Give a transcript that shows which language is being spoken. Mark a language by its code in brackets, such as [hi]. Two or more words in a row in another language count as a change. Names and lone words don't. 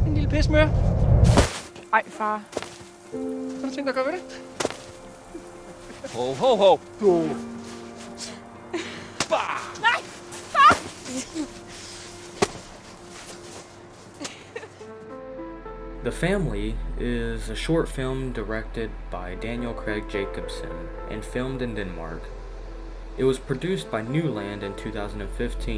[da] pismør. Ej, far. Hvad har du tænkt dig at gøre ved det? Ho, ho, ho. Nej! Far! [en] The Family is a short film directed by Daniel Craig Jacobson and filmed in Denmark. It was produced by Newland in 2015.